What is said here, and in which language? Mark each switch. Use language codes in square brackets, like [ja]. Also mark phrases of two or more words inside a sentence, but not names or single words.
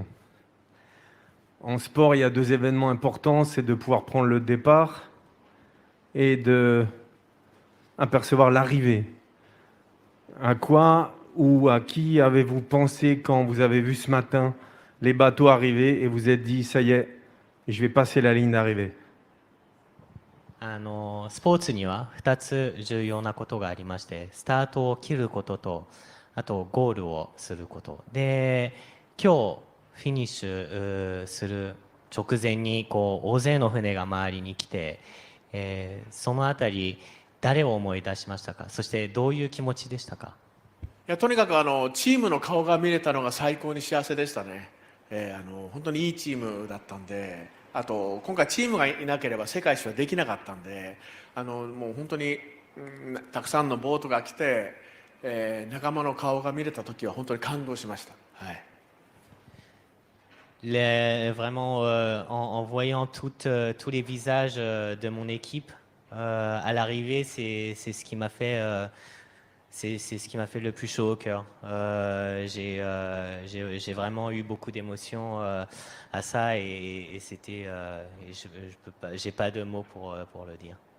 [fr] En sport, il y a deux événements importants, c'est de pouvoir prendre le départ et de apercevoir l'arrivée. À quoi ou à qui avez-vous pensé quand vous avez vu ce matin les bateaux arriver et vous êtes dit, ça y est, je vais passer la ligne d'arrivée? [ja] スポーツには2つ重要なことがありまして、スタートを切ることと、あとゴールをすることで、今日フィニッシュする直前にこう大勢の船が周りに来て、そのあたり誰を思い出しましたか？そしてどういう気持ちでしたか？いやとにかくチームの顔が見れたのが最高に幸せでしたね。本当にいいチームだったんで、あと今回チームがいなければ世界一周はできなかったんで、もう本当に、たくさんのボートが来て、仲間の顔が見れた時は本当に感動しました。はい。 [fr] Vraiment, en voyant tous les visages de mon équipe à l'arrivée, c'est ce qui m'a fait, c'est ce qui m'a fait le plus chaud au cœur. J'ai vraiment eu beaucoup d'émotions à ça et c'était, je peux pas, j'ai pas de mots pour le dire.